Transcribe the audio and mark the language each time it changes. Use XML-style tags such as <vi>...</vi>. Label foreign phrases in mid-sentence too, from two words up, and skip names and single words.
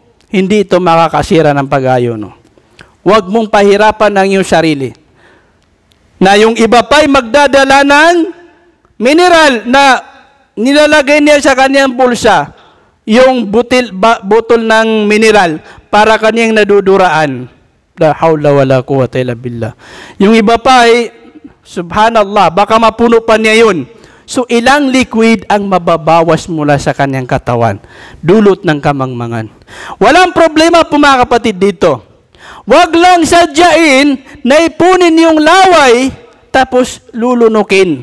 <tl>Hindi ito makakasira ng pag-ayuno. Huwag mong pahirapan ang iyong sarili. Na yung iba pa'y magdadala ng mineral na nilalagay niya sa kanyang bulsa, yung botol ng mineral para kanyang naduduraan.</tl> <ar>لا حول ولا قوة إلا بالله.</ar> <tl>Yung iba pa ay, subhanallah, baka mapuno pa niya yun. So, ilang liquid ang mababawas mula sa kanyang katawan, dulot ng kamangmangan. Walang problema po, mga kapatid, dito. Wag lang sadyain na ipunin yung laway, tapos lulunukin.</tl>